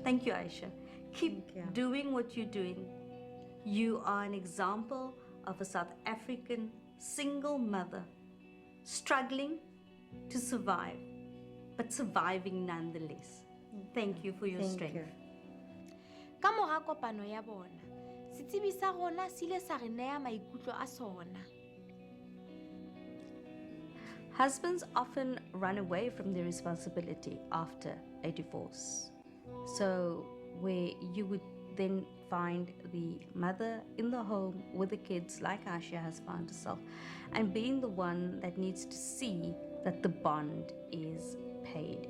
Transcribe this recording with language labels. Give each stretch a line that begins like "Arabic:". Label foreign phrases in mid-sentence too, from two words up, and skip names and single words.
English: Thank you, Aisha. Keep Thank you. doing what you're doing. You are an example of a South African single mother struggling to survive, but surviving nonetheless. Thank you for your Thank strength. you.
Southern Sotho: Ka mora kopano ya bona, setsibi sa rona se ile sa re nea maikutlo a sona.
English: Husbands often run away from their responsibility after a divorce. So, where you would then find the mother in the home with the kids, like Aashiya has found herself, and being the one that needs to see that the bond is paid.